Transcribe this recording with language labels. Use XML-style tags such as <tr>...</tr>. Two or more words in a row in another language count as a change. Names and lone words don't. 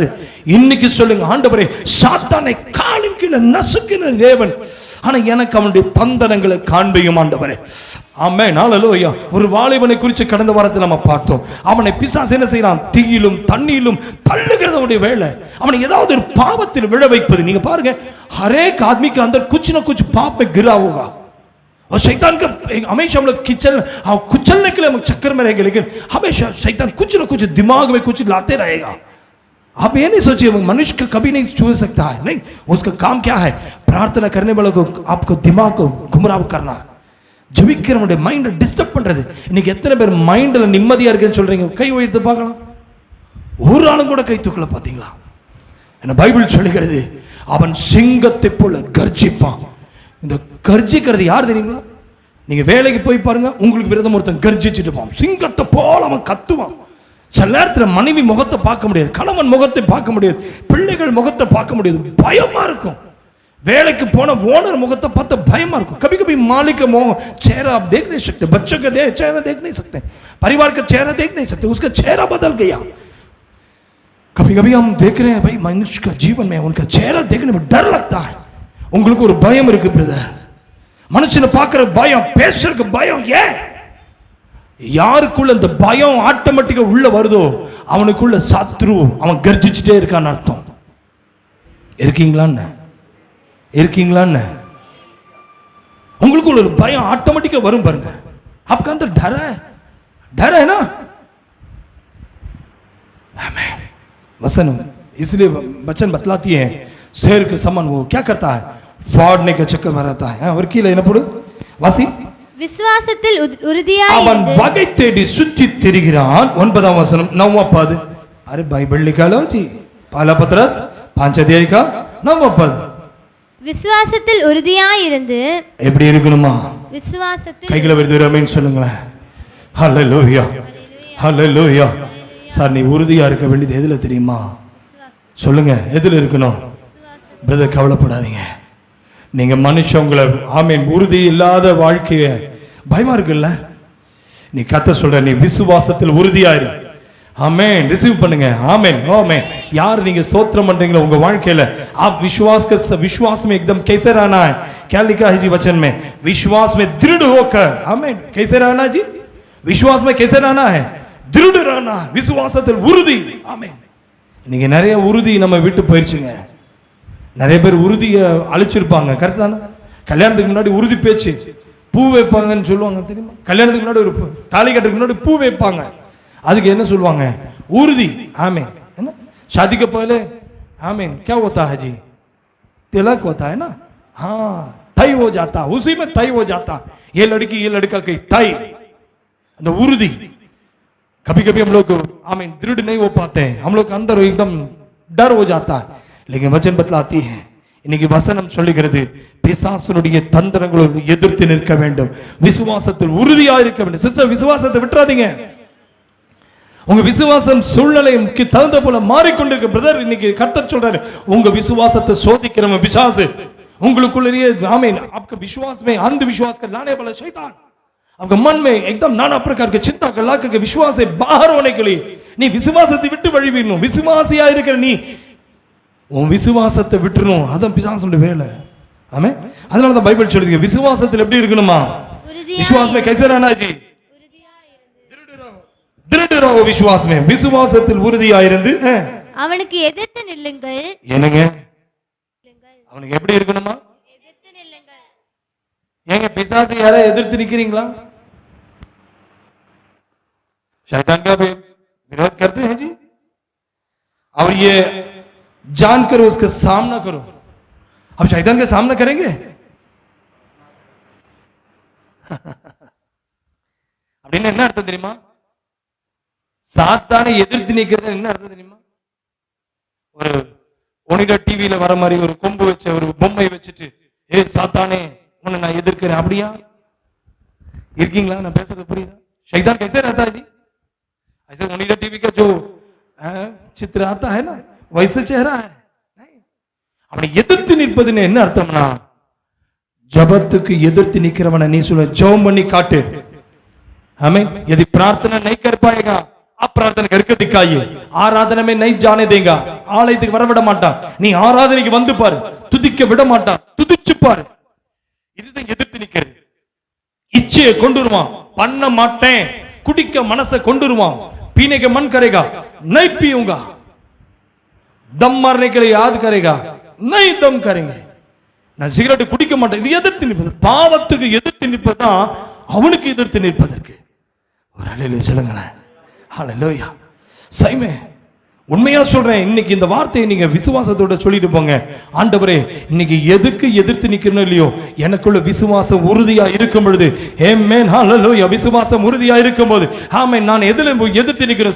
<ta>இன்னைக்கு சொல்லுங்க, ஆண்டவரே சாத்தானை காலின் கீழே நசுக்கின தேவன், ஆனா எனக்கு அவனுடைய தந்தனங்களை காண்பியும் ஆண்டவரே. ஆமென், ஹல்லேலூயா. ஒரு வாலிபனை குறித்து கடந்த வாரத்தில் நம்ம பார்த்தோம். அவனை பிசாசு என்ன செய்யறான்? தீயிலும் தண்ணியிலும் தள்ளுகிறது அவனுடைய வேலை. அவனை ஏதாவது ஒரு பாவத்தில் விழ வைப்பது. நீங்க பாருங்க,</ta> <hi>हरेक आदमी के अंदर कुछ ना कुछ पाप में गिरा होगा और शैतान का हमेशा हम लोग कुचलने के लिए हम चक्कर में रहेंगे, लेकिन हमेशा शैतान कुछ ना कुछ दिमाग में कुछ लाते रहेगा. आप ये नहीं सोचिए मनुष्य का कभी नहीं छू सकता है, नहीं. उसका काम क्या है? प्रार्थना करने वालों को आपको दिमाग को गुमराह करना,</hi> <ta>ஜெபிக்கிறவனுடைய</ta> <en>mind disturb</en> <ta>பண்றது. இன்னைக்கு எத்தனை பேர் மைண்ட்ல நிம்மதியா இருக்குன்னு சொல்றீங்க? கை உயர்த்து பார்க்கலாம். ஒரு ஆளும் கூட கை தூக்கல. பாத்தீங்களா? என்ன பைபிள் சொல்லுகிறது, அவன் சிங்கத்தை போல கர்ஜிப்பான். இந்த கர்ஜிக்கிறது யார் தெரியுங்களா? நீங்க வேலைக்கு போய் பாருங்க, உங்களுக்கு விரதம் ஒருத்தன் கர்ஜிச்சுட்டு போவான், சிங்கத்தை போல அவன் கத்துவான். சில நேரத்தில் மனைவி முகத்தை பார்க்க முடியாது, கணவன் முகத்தை பார்க்க முடியாது, பிள்ளைகள் முகத்தை பார்க்க முடியாது, பயமா இருக்கும். வேலைக்கு போன ஓனர் मुखத்தை பார்த்து பயமா இருக்கும்.</ta> <hi>कभी कभी मालिक का चेहरा आप देख नहीं सकते, बच्चों का चेहरा देख नहीं सकते, परिवार का चेहरा देख नहीं सकते, उसका चेहरा बदल गया. कभी कभी हम देख रहे हैं भाई मनुष्य का जीवन में उनका चेहरा देखने में डर लगता है.</hi> <ta>உங்களுக்கு ஒரு பயம் இருக்கு பிரதர். மனுஷனை பார்க்கிற பயம், பேசுறதுக்கு பயம். ஏன்? யாருக்குள்ள இந்த பயம் ஆட்டோமேட்டிக்கா உள்ள வருதோ அவனுக்குள்ள சத்ரு அவன் கர்ஜிச்சுட்டே இருக்கான்னு அர்த்தம். இருக்கீங்களான்னு இருக்கீங்களான்னு உங்களுக்கு ஒரு பயம் ஆட்டோமேட்டிக்கா வரும் பாருங்க.</ta> <hi>आपका अंदर डर है ना? आमीन. वचन इसलिए वचन बतलाती है शेर के समान वो क्या करता है? फाड़ने के चक्कर में रहता है.</hi> <ta>और கீழே என்ன போடு வாசி. விசுவாசத்தில் உறுதியாய் அவன் வகை தேடி சுற்றி திரிகிறான். 9ஆம் வசனம் 9वां पद.</ta> <hi>अरे बाइबल निकालो जी. पहला पत्रस 5 अध्याय का 9वां पद.</hi> <ta>விசுவாசத்தில் உறுதியாய் இருந்து எப்படி இருக்கணுமா? விசுவாசத்தில் கைகளை விருது ஆமென் சொல்லுங்களேன். ஹல்லேலூயா ஹல்லேலூயா. சார், நீ உறுதியா இருக்க வேண்டியது எதுல தெரியுமா? சொல்லுங்க, எதுல இருக்கணும்? பிரதர், கவலைப்படாதீங்க. நீங்க மனுஷன் உங்களை ஆமென் உறுதி இல்லாத வாழ்க்கைய பயமா இருக்குல்ல, நீ கத்த சொல்ற, நீ விசுவாசத்தில் உறுதியாயிரு. आमेन. रिसीव பண்ணுங்க. आमेन आमेन. यार நீங்க ஸ்தோத்திரம் பண்றீங்களா உங்க வாழ்க்கையில?</ta> <hi>आप विश्वास में एकदम कैसे रहना है? क्या लिखा है जी वचन में? विश्वास में दृढ़ होकर. आमेन. कैसे रहना जी? विश्वास में कैसे रहना है? दृढ़ रहना.</hi> <ta>விசுவாசத்தில் உறுதி. ஆமென். நீங்க நிறைய உறுதி நம்ம விட்டு போயிருச்சுங்க. நிறைய பேர் உறுதியை அழிச்சிருப்பாங்க. கரெக்ட் தானே? கல்யாணத்துக்கு முன்னாடி உறுதி பேச்சு, பூ வைப்பாங்கன்னு சொல்லுவாங்க தெரியுமா? கல்யாணத்துக்கு முன்னாடி ஒரு தாலி கட்டுறதுக்கு முன்னாடி பூ வைப்பாங்க. அதுக்கு என்ன சொல்லுவாங்க?</ta> <hi>उर्दी. आमीन. है ना? शादी के पहले आमीन क्या होता है जी? तिलक होता है ना? हाँ, तय हो जाता, उसी में तय हो जाता, ये लड़की ये लड़का की तय, उर्दी. कभी कभी हम लोग आमीन दृढ़ नहीं हो पाते हैं, हम लोग अंदर एकदम डर हो जाता है. लेकिन वचन बतलाती है,</hi> <ta>இன்னைக்கு வசனம் சொல்லுகிறது, பிசாசுனுடைய தந்திரங்களோடு எதிர்த்து நிற்க வேண்டும், விசுவாசத்தில் உறுதியாக இருக்க வேண்டும். சிஸ்டர், விசுவாசத்தை விட்டுறாதீங்க. உங்க விசுவாசம் சூழ்நிலைக்கு தகுந்த போல மாறிக்கொண்டிருக்க பிரதர். இன்னைக்கு கர்த்தர் சொல்றாரு, உங்க விசுவாசத்தை சோதிக்கிறவன் பிசாசு.</ta> <hi>उंगलुकुलरिए आमीन. आपका विश्वास में अंधविश्वास का लाने वाला शैतान आपका मन में एकदम नाना प्रकार के चिंता का ला करके विश्वास से बाहर होने के लिए</hi> <ta>நீ விசுவாசத்தை விட்டு வழி வீரணும். விசுவாசியா இருக்கிற நீ உன் விசுவாசத்தை விட்டுறணும். அதான் பிசாசுடைய வேலை. ஆமென். அதனால தான் பைபிள் சொல்லுது, விசுவாசத்தில் எப்படி இருக்கணுமா?</ta> <hi>विश्वास में कैसे रहना जी? दृढ़ रहो विश्वास में.</hi> <ta>விசுவாசத்தில் உறுதியா இருந்து அவனுக்கு எதிர்த்து நில்லுங்கள். என்னங்க? அவனுக்கு எப்படி இருக்கணுமா? எதிர்த்து நில்லுங்கள். ஏங்க பிசாசு யாரை எதிர்த்து நிக்கிறீங்களா?</ta> <hi>शैतान का विरोध करते हैं जी? और ये जानकर उसका सामना करो। अब शैतान का सामना करेंगे</hi> <ta>அப்படின்னு என்ன அர்த்தம் தெரியுமா? சாத்தானை எதிர்த்து நிக்கிறது என்ன அர்த்தம் தெரியுமா? ஒரு ஒனிடா டிவியில வர மாதிரி ஒரு கொம்பு வச்ச ஒரு பொம்மை வச்சுட்டு ஏ சாத்தானே உன்னை நான் எதிர்க்கிறேன் அப்படியா இருக்கீங்களா? நான் பேசுறது புரியுதா?</ta> <hi>शैतान कैसे रहता है जी? ऐसे ओनिडा टीवी का जो चित्र आता है ना वैसे चेहरा है नहीं।</hi> <ta>அவனை எதிர்த்து நிற்பதுன்னு என்ன அர்த்தம்னா ஜபத்துக்கு எதிர்த்து நிக்கிறவனை நீ சொல்ல ஜெபம் பண்ணி காட்டு।</ta> <hi>हमें यदि प्रार्थना नहीं कर पाएगा आप प्रार्थना करके दिखाइए। आराधना में नहीं जाने देगा,</hi> <ta>ஆலயத்துக்கு வர விட மாட்டான்। நீ ஆராதனைக்கு வந்து பாரு, துதிக்க விட மாட்டான், துதிச்சு பாரு। இதுதான் எதிர்த்து நிக்கிறது। इच्छे கொண்டு வருவான், பண்ண மாட்டேன் குடிக்க மனசை கொண்டு வருவான்,</ta> <hi>पीने के मन करेगा नहीं पीऊंगा, दम मारने के लिए याद करेगा नहीं दम करेंगे,</hi> <ta>நான் சிகரெட் குடிக்க மாட்டேன்। இது எதிர்த்து நிற்பது, பாவத்துக்கு எதிர்த்து நிற்பதுதான் அவனுக்கு எதிர்த்து நிற்பதற்கு ஒரு ஹல்லேலூயா சொல்லுங்களேன்। ஹல்லேலூயா சைமே உண்மையா சொல்றேன், இன்னைக்கு இந்த வார்த்தையை நீங்க விசுவாசத்தோட சொல்லிட்டு போங்க। ஆண்டவரே இன்னைக்கு எதுக்கு எதிர்த்து நிக்கணும் இல்லையோ எனக்குள்ள விசுவாசம் உறுதியா இருக்கும் பொழுது, ஆமென் ஹல்லேலூயா, விசுவாசம் உறுதியா இருக்கும்போது ஆமென் நான் எதில எதிர்த்து நிக்கணும்?</ta>